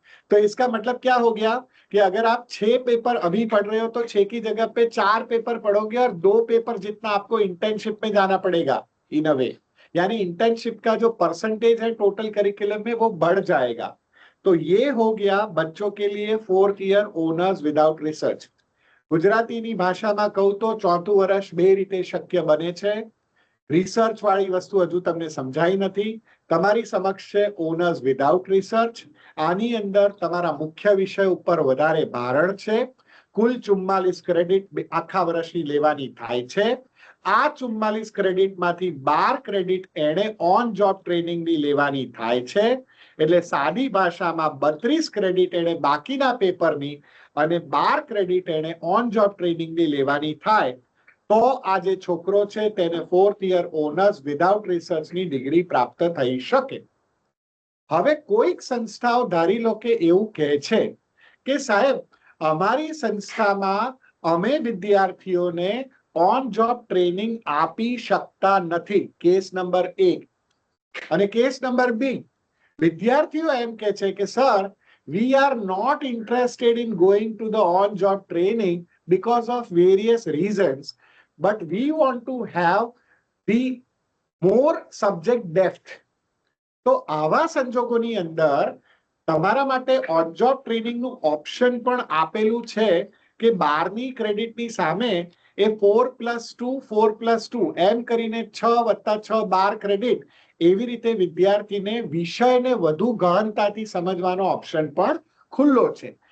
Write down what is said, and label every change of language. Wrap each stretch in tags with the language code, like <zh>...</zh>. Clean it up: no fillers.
<hi>तो इसका मतलब क्या हो गया कि अगर आप 6 पेपर अभी पढ़ रहे हो तो 6 की जगह पे 4 पेपर पढ़ोगे और 2 पेपर जितना आपको इंटर्नशिप में जाना पड़ेगा इन अ वे. यानी इंटर्नशिप का जो परसेंटेज है टोटल करिकुलम में वो बढ़ जाएगा. तो ये हो गया बच्चों के लिए 4th year owners without research.</hi> <gu>ગુજરાતીની ભાષામાં કહું તો ચોથું વર્ષ બે રીતે શક્ય બને છે. રિસર્ચ વાળી વસ્તુ હજુ તમને સમજાઈ નથી. તમારી સમક્ષ છે ઓનર્સ વિધાઉટ રિસર્ચ. આની અંદર તમારા મુખ્ય વિષય ઉપર વધારે ભારણ છે. કુલ 44 ક્રેડિટ આખા વર્ષની લેવાની થાય છે. આ 44 ક્રેડિટમાંથી 12 ક્રેડિટ એને ઓન જોબ ટ્રેનિંગની લેવાની થાય છે. એટલે સાદી ભાષામાં 32 ક્રેડિટ એને બાકીના પેપરની અને 12 ક્રેડિટ એને ઓન જોબ ટ્રેનિંગની લેવાની થાય, તો આ જે છોકરો છે તેને 4th year owners without રિસર્ચની degree પ્રાપ્ત થઈ શકે. હવે કોઈક સંસ્થાઓ ધારી લો કે એવું કહે છે કે સાહેબ અમારી સંસ્થામાં અમે વિદ્યાર્થીઓને ઓન જોબ ટ્રેનિંગ આપી શકતા નથી. Case number 1. અને કેસ નંબર 2, વિદ્યાર્થીઓ એમ કહે છે કે sir,</gu> <en>we are not interested in going to the on job training because of various reasons, but we want to have the more subject depth.</en> <gu>તો આવા સંજોગોની અંદર તમારા માટે ઓન જોબ ટ્રેનિંગનું ઓપ્શન પણ આપેલું છે કે 12ની ક્રેડિટની સામે એ 4+2 4+2 એમ કરીને 6+6 12 ક્રેડિટ એવી રીતે વિદ્યાર્થીને વિષયને વધુ ગહનતાથી સમજવાનો ઓપ્શન પણ ખુલ્લો છે.</gu>